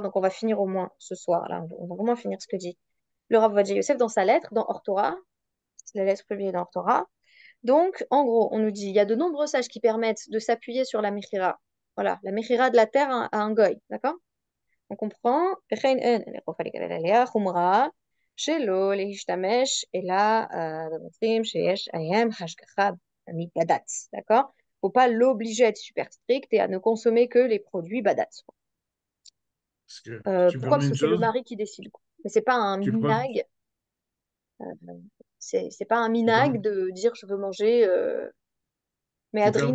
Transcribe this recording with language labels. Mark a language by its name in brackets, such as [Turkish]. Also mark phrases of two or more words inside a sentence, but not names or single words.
[French] Donc on va finir au moins ce soir, là, on va vraiment finir ce que dit le Rav Ovadia Yosef dans sa lettre, dans Or Torah, c'est la lettre publiée dans Or Torah. Donc, en gros, on nous dit, il y a de nombreux sages qui permettent de s'appuyer sur la Mechira. Voilà, la Mechira de la terre à un goy, d'accord? On comprend. [Hebrew] וכן אין לאכוף עליה חומרה שלא להשתמש אלא במוצרים שיש עליהם השגחה מבד"ץ, [French] d'accord? Faut pas l'obliger à être super strict et à ne consommer que les produits badatz. Parce que, tu Pourquoi? permets Parce une que c'est le chose? mari qui décide, quoi. Mais c'est pas un Tu, per- minag, euh, c'est pas un tu, minag permets, de dire je veux manger tu, per-